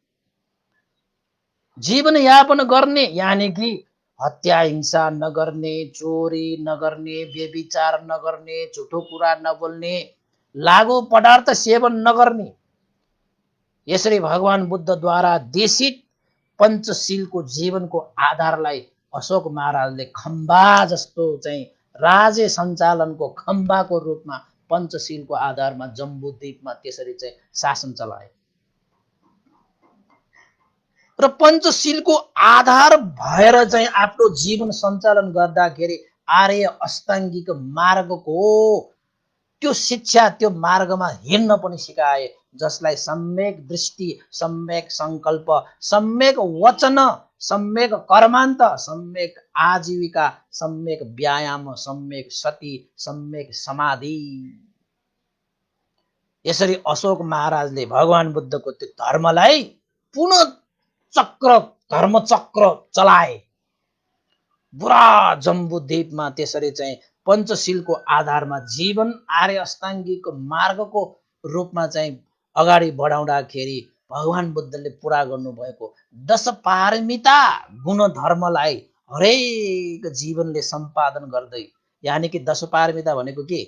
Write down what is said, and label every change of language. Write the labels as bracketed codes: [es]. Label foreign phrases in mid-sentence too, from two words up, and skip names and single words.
[ne] जीवन यापन गर्ने, यानि कि हत्या हिंसा नगर्ने, चोरी नगर्ने, व्यभिचार नगर्ने, झुठो कुरा नबोल्ने, लागु पदार्थ सेवन नगर्ने, यसरी भगवान बुद्धद्वारा देशित पञ्चशीलको जीवनको आधारलाई अशोक महाराजले खम्बा जस्तो चाहिँ राज्य सञ्चालनको खम्बाको रूपमा पञ्चशीलको आधारमा जम्बूद्वीपमा त्यसरी चाहिँ शासन चलाए। र पञ्चशीलको आधार भएर चाहिँ आफ्नो जीवन सञ्चालन गर्दाखेरि आर्य अष्टाङ्गिक मार्गको त्यो शिक्षा, त्यो मार्गमा हिँड्न पनि सिकाए, जसलाई सम्यक दृष्टि, सम्यक संकल्प, सम्यक वचन, सम्यक कर्मान्त, सम्यक आजीविका, सम्यक व्यायाम, सम्यक सती, सम्यक समाधि। यसरी अशोक महाराजले भगवान बुद्धको त्यो धर्मलाई पुनः धर्मचक्र चलाए। पुरा जम्बूद्वीपमा त्यसरी चाहिँ पञ्चशीलको आधारमा जीवन आर्य अष्टाङ्गिक मार्गको रूपमा चाहिँ अगाडि बढाउँदाखेरि भगवान बुद्धले पुरा गर्नुभएको 10 पारमिता गुणधर्मलाई हरेक जीवनले सम्पादन गर्दै, यानि कि 10 पारमिता भनेको के?